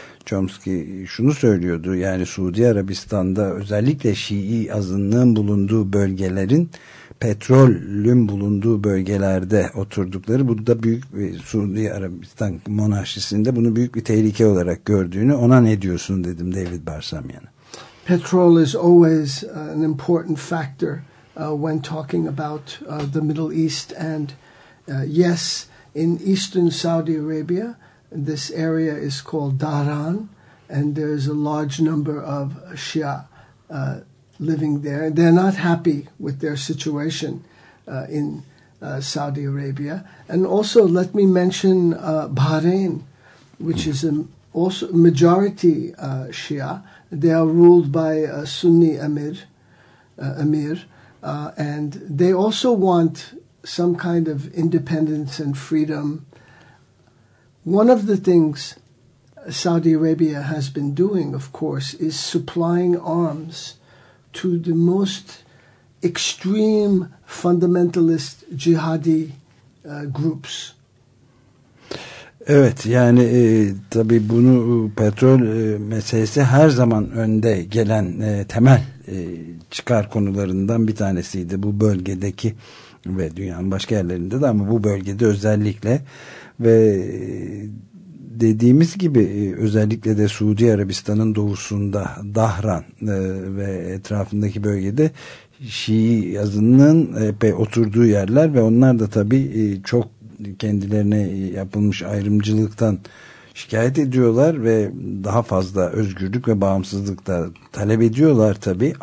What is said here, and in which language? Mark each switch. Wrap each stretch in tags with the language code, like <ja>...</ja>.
<tr>Chomsky şunu söylüyordu. Yani Suudi Arabistan'da özellikle Şii azınlığın bulunduğu bölgelerin, petrolün bulunduğu bölgelerde oturdukları, bu da büyük bir, Suudi Arabistan monarşisinde bunu büyük bir tehlike olarak gördüğünü, ona ne diyorsun dedim David Barsamyan'a.</tr> <en>Petrol is always an important factor when talking about the Middle East. And yes, in eastern Saudi Arabia, this area is called Dahran, and there's a large number of Shia living there. They're not happy with their situation in Saudi Arabia. And also, let me mention Bahrain, which is also majority Shia. They are ruled by a Sunni emir, and they also want some kind of independence and freedom. One of the things Saudi Arabia has been doing, of course, is supplying arms to the most extreme fundamentalist jihadi groups.</en> <tr>Evet, yani tabii bunu, petrol meselesi her zaman önde gelen temel çıkar konularından bir tanesiydi bu bölgedeki ve dünyanın başka yerlerinde de, ama bu bölgede özellikle. Ve dediğimiz gibi özellikle de Suudi Arabistan'ın doğusunda Dahran ve etrafındaki bölgede Şii azınlığın epey oturduğu yerler ve onlar da tabii çok kendilerine yapılmış ayrımcılıktan şikayet ediyorlar ve daha fazla özgürlük ve bağımsızlık da talep ediyorlar tabii.</tr>